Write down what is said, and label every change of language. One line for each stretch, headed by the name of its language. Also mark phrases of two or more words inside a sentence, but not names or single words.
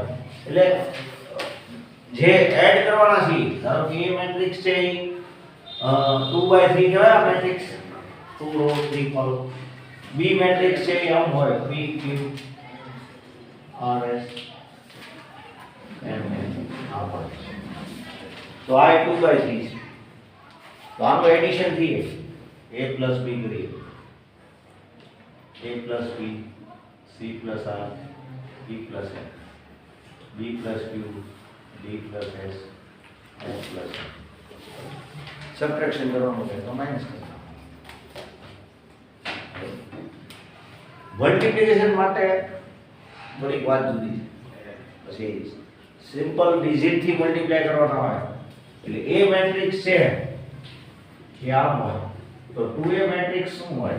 Gujarati: એટલે જે એડ કરવાના છે, ધારો કે એ મેટ્રિક્સ છે એ 2/3 કહેવાય મેટ્રિક્સ, 2 રો 3 કોલમ.
English: B matrix
Gujarati: છે એ આમ હોય, P Q R S M N આ હોય. તો આ 2/3 છે. તો આનું એડિશન થઈએ
English: a plus b કરીએ, a plus b, c plus r, b plus n, b plus q, d plus s, s plus n.
Gujarati: સબટ્રેક્શન કરવાનું છે તો માઈનસ કરવાનું. મલ્ટિપ્લિકેશન માટે થોડીક વાત જુદી છે. પછી
English: simple digit
Gujarati: થી મલ્ટીપ્લાય કરવાના હોય એટલે એ મેટ્રિક્સ છે કે આમ હોય તો 2a મેટ્રિક્સ શું હોય?